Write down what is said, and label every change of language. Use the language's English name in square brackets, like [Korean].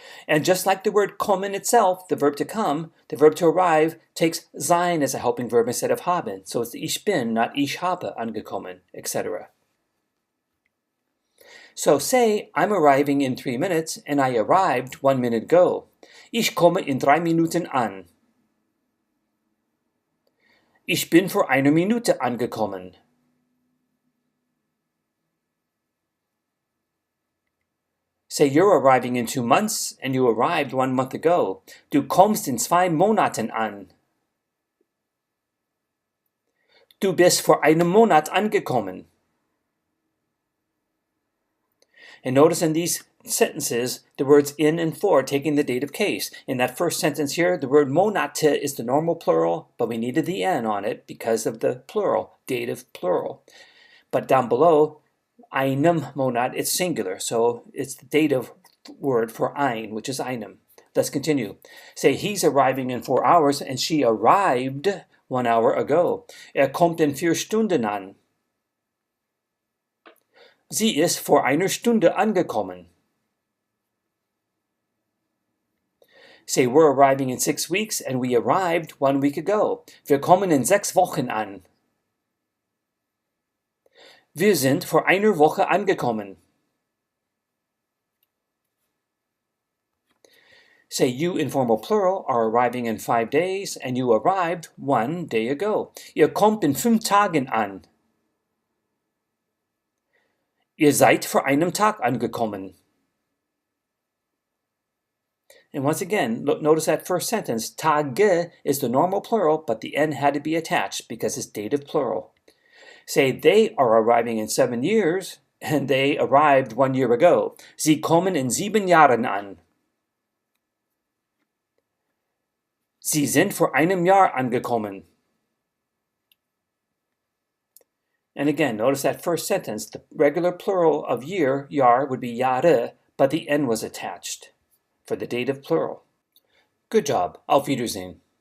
[English] And just like the word kommen itself, the verb to come, the verb to arrive takes sein as a helping verb instead of haben, so it's [German] ich bin, [English] not [German] ich habe angekommen, [English] etc. So say, I'm arriving in 3 minutes, and I arrived 1 minute ago. [German] Ich komme in 3 Minuten an. Ich bin vor einer Minute angekommen. [English] Say you're arriving in 2 months, and you arrived 1 month ago. [German] Du kommst in 2 Monaten an. Du bist vor einem Monat angekommen. [English] And notice in these sentences, the words in and for taking the dative case. In that first sentence here, the word Monate is the normal plural, but we needed the n on it because of the plural, dative plural. But down below, einem Monat, it's singular, so it's the dative word for ein, which is einem. Let's continue. Say he's arriving in 4 hours, and she arrived 1 hour ago. [German] Kommt in 4 Stunden an. Sie ist vor einer Stunde angekommen. [English] Say we're arriving in 6 weeks, and we arrived 1 week ago. [German] Wir kommen in 6 Wochen an. Wir sind vor einer Woche angekommen. [English] Say you, informal plural, are arriving in 5 days, and you arrived 1 day ago. [German] Ihr kommt in 5 Tagen an. Ihr seid vor einem Tag angekommen. And once again, notice that first sentence. Tage is the normal plural, but the n had to be attached because it's dative plural. [English] Say they are arriving in 7 years, and they arrived 1 year ago. [German] Sie kommen in 7 Jahren an. Sie sind vor einem Jahr angekommen. [English] And again, notice that first sentence, the regular plural of year, Jahr, would be Jahre, but the n was attached for the dative plural. Good job. [German] Auf Wiedersehen.